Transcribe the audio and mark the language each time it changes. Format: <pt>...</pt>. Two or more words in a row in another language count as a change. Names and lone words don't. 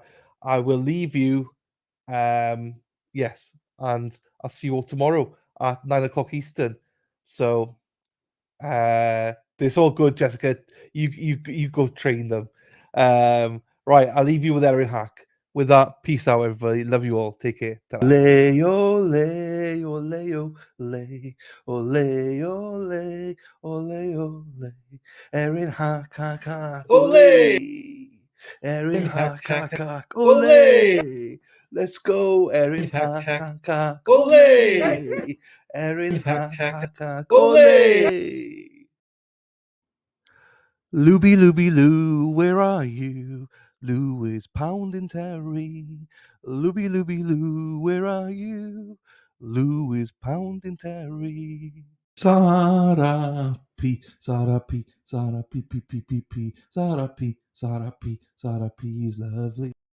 <en>I will leave you. Yes. And I'll see you all tomorrow at 9 o'clock Eastern. So it's all good, Jessica. You go train them. Right, I'll leave you with Erin Hack. With that, peace out, everybody. Love you all. Take care. Ta-ra. Ole, ole, ole, ole, ole, ole, ole, ole. Erin Hack, hack, hack, ole. Erin Hack, hack, hack, ole. Let's go, Erin Hack, hack, hack, ole. Erin Hack, hack, hack, ole. Looby, looby, Loo, where are you? Lou is pounding Terry. Looby, looby, Loo, where are you? Lou is pounding Terry. Sarah P, Sarah P, Sarah P, P, P, P, P, Sarah P, Sarah P, Sarah P is lovely.</en>